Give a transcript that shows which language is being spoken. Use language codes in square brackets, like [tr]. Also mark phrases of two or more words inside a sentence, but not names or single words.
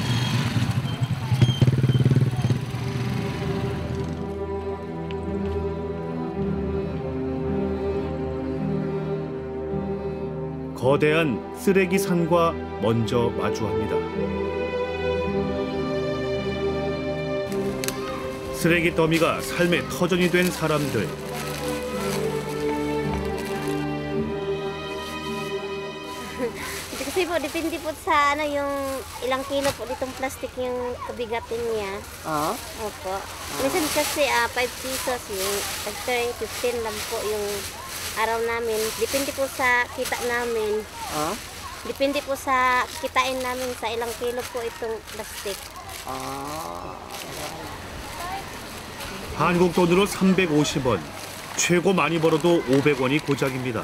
[ko] 거대한 쓰레기 산과 먼저 마주합니다. 쓰레기 더미가 삶의 터전이 된 사람들. [tl] Kasi po, depende po sa yung ilang kilo po ditong plastic yung kabigatin niya. Opo. Minsan kasi 5 pesos, yung tag 15 lang po yung araw namin. Depende po sa kita namin. Depende po sa kitain namin sa ilang kilo po itong plastic. [ko] 한국 돈으로 350원, 최고 많이 벌어도 500원이 고작입니다.